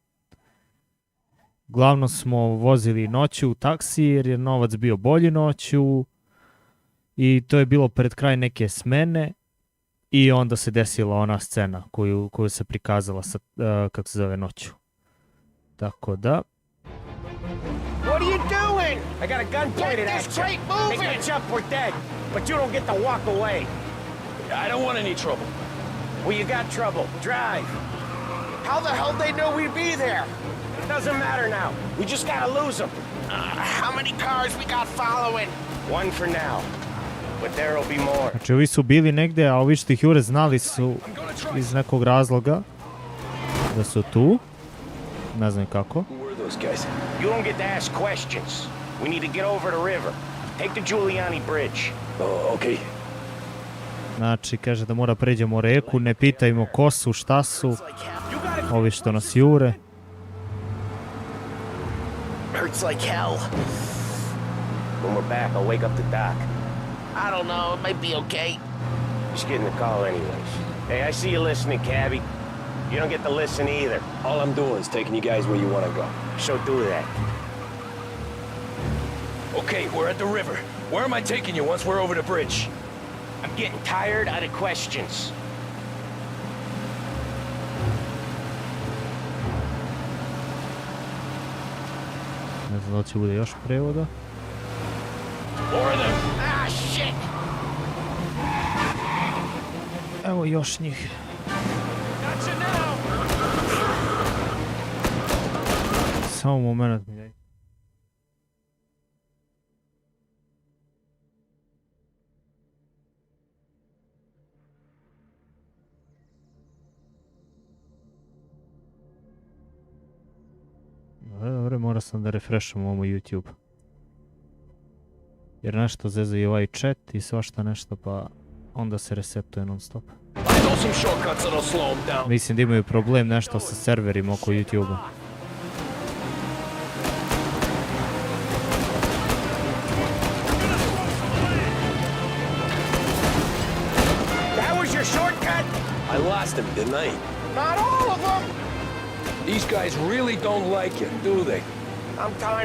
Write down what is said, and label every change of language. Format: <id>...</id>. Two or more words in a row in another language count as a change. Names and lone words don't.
<sr>Glavno smo vozili noću u taksi jer je novac bio bolji noću i to je bilo pred kraj neke smene i onda se desila ona scena koju se prikazala sa, kako se zove, noću. Tako da...</sr> <en>What are you doing? I got a gun pointed at you. Take that jump, we're dead. But you don't get to walk away. I don't want any trouble. Well, you got trouble. Drive. How the hell they know we'd be there? It doesn't matter now. We just gotta lose them. How many cars we got following? One for now. But there'll be more.</en> <sr>Znači ovi su bili negde, a ovi što ih jure znali su iz nekog razloga da su tu. Ne znam kako.</sr> <en>You don't get to ask questions. We need to get over the river. Take the Giuliani Bridge. Oh, okay.</en> <sr>Znači, kaže da mora pređemo reku, ne pitajmo ko su, šta su, ovi što nas jure.</sr> <en>Hurts like hell. When we're back, I'll wake up the doc. I don't know, it might be okay. Just getting the call anyways. Hey, I see you listening, cabbie. You don't get to listen either. All I'm doing is taking you guys where you want to go. So do that. Okay, we're at the river. Where am I taking you once we're over the bridge? I'm getting tired out of questions.</en> <sr>Ne znam da li će bude još prevoda.</sr> <en>More of them. Ah, shit!</en> <sr>Evo još njih.</sr> <en>Got you now!</en> <sr>Samo moment mi daj. Dobro, mora sam da refresham ovo YouTube. Jer nešto zeza i ovaj chat i svašta nešto, pa onda se resetuje non stop.</sr> <en>I know some shortcuts that'll slow them down.</en> <sr>Mislim da imaju problem nešto sa serverima oko YouTube-a.</sr> <en>That was your shortcut? I lost him, didn't I? Not all of them! These guys really don't like you, do they?</en>